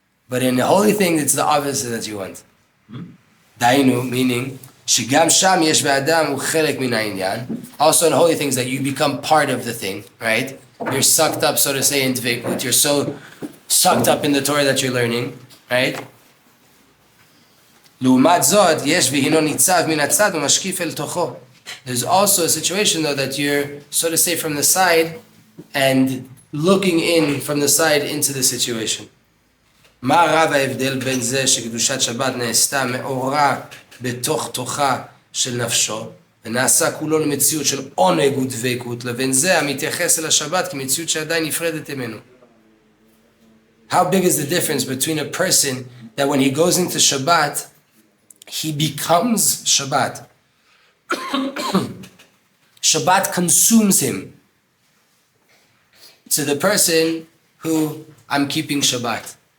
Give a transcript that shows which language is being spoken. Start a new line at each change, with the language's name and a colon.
English: But in the holy thing, it's the opposite that you want. Dainu, meaning,
Hebrew: שגם שם יש באדם הוא חלק מן העניין.
English: Also in holy things that you become part of the thing, right? You're sucked up, so to say, in dvekut. You're so sucked up in the Torah that you're learning, right?
Hebrew: לעומת זאת, יש והינו ניצב מן הצד ומשקיף אל תוכו.
English: There's also a situation, though, that you're, so to say, from the side and looking in from the side into the situation.
Hebrew: מה רב ההבדל בין זה שקדושת שבת נעשתה מאורה בתוך תוכה של נפשו, ונעשה כולו למציאות של עונג ודבקות, לבין זה המתייחס אל השבת כמציאות שעדיין נפרדת ממנו.
English: How big is the difference between a person that when he goes into Shabbat, he becomes Shabbat. Shabbat consumes him. To the person who, I'm keeping Shabbat.